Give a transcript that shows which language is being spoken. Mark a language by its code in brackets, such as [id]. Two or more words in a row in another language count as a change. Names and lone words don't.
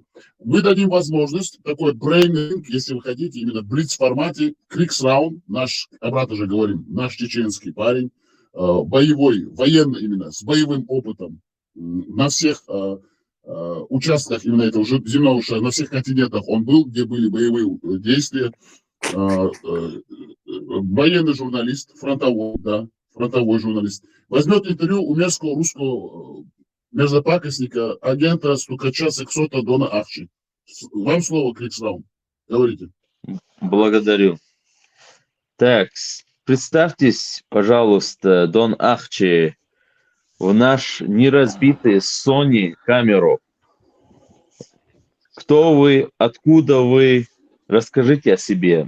[ru] Мы дадим возможность, такой брейнинг, если вы хотите, именно в блиц-формате, Криксраунд, наш, обратно же говорим, наш чеченский парень, боевой, военный именно, с боевым опытом на всех участках именно этого земного шара, на всех континентах он был, где были боевые действия. Военный журналист, фронтовой журналист, возьмет интервью у мерзкого русского мерзопакостника, агента, стукача, сексота Дона Ахчи. Вам слово, Криксраунд. Говорите. Благодарю. Так, представьтесь, пожалуйста, Дон Ахчи, в наш неразбитый Sony камеру. Кто вы, откуда вы, расскажите о себе.